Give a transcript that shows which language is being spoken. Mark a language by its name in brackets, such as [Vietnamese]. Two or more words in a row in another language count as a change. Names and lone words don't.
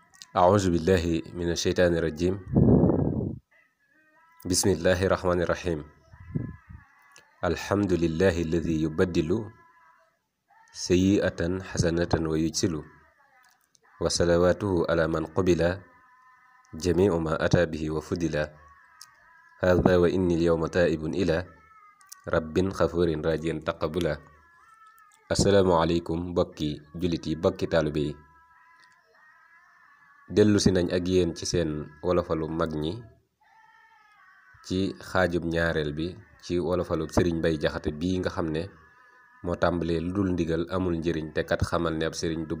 [Arabic] أعوذ بالله من الشيطان الرجيم بسم الله الرحمن الرحيم الحمد لله الذي يبدل سيئة حسنة ويجسل وصلواته على من قبل جميع ما أتى به وفضل هذا وإني اليوم تائب إلى رب غفور راجيا تقبلا [Wolof] asalaamaaleykum bokki jullit yi bokki taalibe yi dellu si nañ ak yéen ci seen wolofalu mag ñi ci xaajub ñaareel bi ci wolofalu sëriñ Mbay Jaxate bii nga xam ne moo tàmbalee lu dul ndigal amul njëriñ te kat xamal ne ab sëriñ du